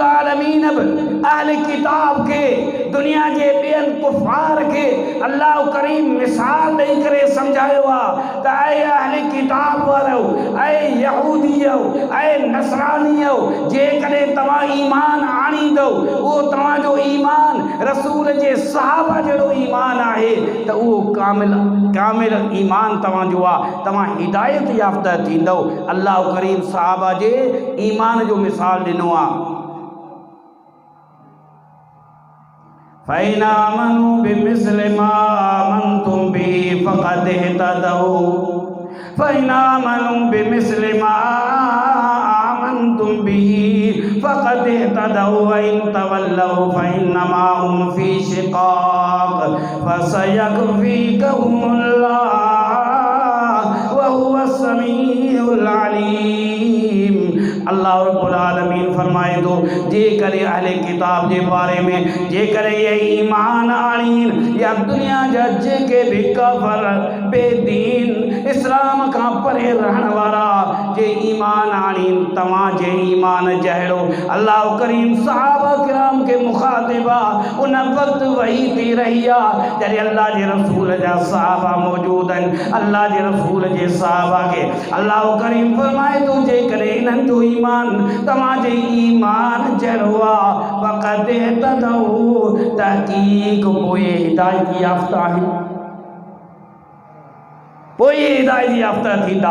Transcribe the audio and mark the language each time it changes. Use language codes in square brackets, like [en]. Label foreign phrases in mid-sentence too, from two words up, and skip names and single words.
[sd] आलमीन अहले किताब के दुनिया जे ॿियनि कुफ़ार खे अल्लाह करीम मिसाल ॾेई करे सम्झायो आहे त ऐं अहले किताब वारो, ऐं यहूदियो, ऐं नसरानियो, जेकॾहिं तव्हां ईमान आणींदो उहो तव्हांजो ईमान रसूल जे सहाबा जहिड़ो ईमान आहे त उहो कामिल ईमान तव्हांजो आहे, तव्हां हिदायत याफ़्ता थींदव। अल्लाह करीम सहाबा जे ईमान जो मिसाल ॾिनो आहे। [ar] فإن آمنوا بمثل ما آمنتم به فقد اهتدوا فإن آمنوا بمثل ما آمنتم به فقد اهتدوا وإن تولوا فإنما هم في شقاق فسيكفيكهم الله وهو السميع العليم. [sd] अल्लाह [ar] رب العالمين [sd] फरमाए थो, जेकॾहिं अहले किताब जे बारे में जेकॾहिं ये ईमान आणीन या दुनिया जा जेके भी काफ़िर बेदीन इस्लाम खां परे रहण वारा जे ईमान आणीन तव्हां जे ईमान जहिड़ो, अल्लाह करीम सहाबा किराम के मुखातिबा उन वक्त वही थी रही आहे जॾहिं अल्लाह जे रसूल जा सहाबा मौजूद आहिनि। अल्लाह जे रसूल जे सहाबा के अल्लाह करीम फरमाए थो, जेकॾहिं इन्हनि जो ईमान तव्हांजे ईमान जहिड़ो आहे [ar] فقد اهتدوا, [sd] तहक़ीक़ पोइ हिदायत याफ़्ता आहिनि, पोइ हिदायत याफ़्ता थींदा।